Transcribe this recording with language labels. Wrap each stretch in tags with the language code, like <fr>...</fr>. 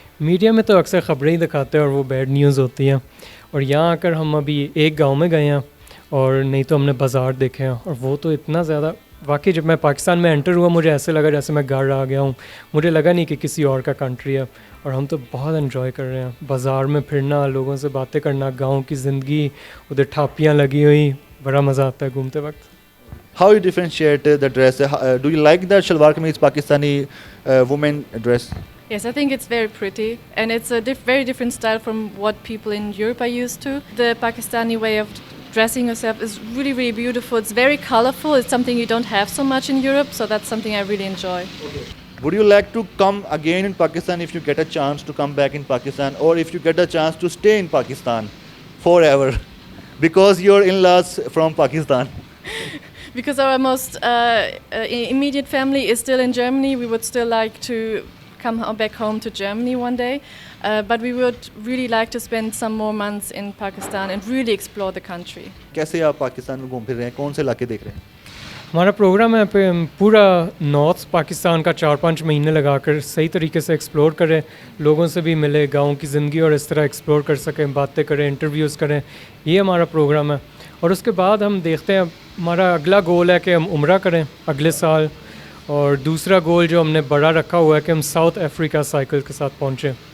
<hi>Media में तो अक्सर ख़बरें ही दिखाते हैं और वो बैड न्यूज़ होती हैं, और यहाँ आकर हम अभी एक गाँव में गए हैं, और नहीं तो हमने बाज़ार देखे हैं, और वो तो इतना ज़्यादा वाकई जब मैं पाकिस्तान में एंटर हुआ मुझे ऐसे लगा जैसे मैं घर आ गया हूँ, मुझे लगा नहीं कि किसी और का कंट्री है। और हम तो बहुत एंजॉय कर रहे हैं, बाज़ार में फिरना, लोगों से बातें करना, गांव की ज़िंदगी, उधर ठापियाँ लगी हुई, बड़ा मज़ा आता है घूमते वक्त।</hi> <en>How you differentiate the dress? Do you like the shalwar kameez Pakistani women dress? Yes, I think it's very pretty, and it's a very different style from what people in Europe are used to. The Pakistani way of dressing yourself is really, really beautiful. It's very colorful. It's something you don't have so much in Europe, so that's something I really enjoy. Would you like to come again in Pakistan if you get a chance to come back in Pakistan, or if you get a chance to stay in Pakistan forever because your in-laws from Pakistan? Because our most immediate family is still in Germany, we would still like to come back home to Germany one day. But we would really like to spend some more months in Pakistan and really explore the country.</en> <hi>कैसे आप पाकिस्तान में घूम फिर रहे हैं, कौन से इलाके देख रहे हैं? हमारा प्रोग्राम है पे हम पूरा नॉर्थ पाकिस्तान का 4-5 महीने लगाकर सही तरीके से एक्सप्लोर करें, लोगों से भी मिले, गाँव की ज़िंदगी और इस तरह एक्सप्लोर कर सकें, बातें करें, इंटरव्यूज़ करें, ये हमारा प्रोग्राम है। और उसके बाद हम देखते हैं, हमारा अगला गोल है कि हम उम्रा करें अगले साल, और दूसरा गोल जो हमने बड़ा रखा हुआ है कि हम साउथ अफ्रीका साइकिल के साथ पहुँचें।</hi>